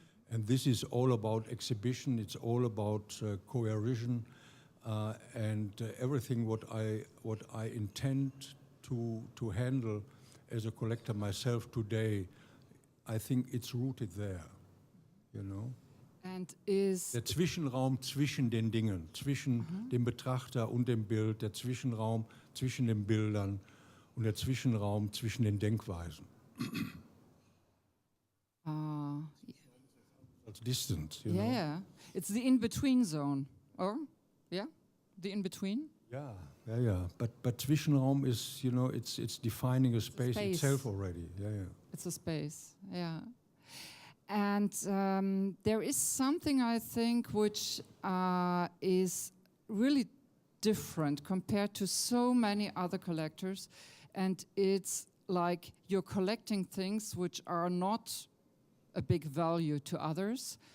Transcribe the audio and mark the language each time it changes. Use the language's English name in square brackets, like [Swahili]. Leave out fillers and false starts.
[English] And this is all about exhibition, it's all about coercion, and everything what I intend to handle as a collector myself today, I think it's rooted there, you know. And is [German] der Zwischenraum zwischen den Dingen, zwischen dem Betrachter und dem Bild, der Zwischenraum zwischen den Bildern und der Zwischenraum zwischen den Denkweisen. [English] Als distance, you know. Yeah, it's the in-between zone, or yeah, the in-between. Yeah. But Zwischenraum is, you know, it's defining a space itself already. Yeah. It's a space. Yeah. And there is something, I think, which is really different compared to so many other collectors, and it's like you're collecting things which are not a big value to others.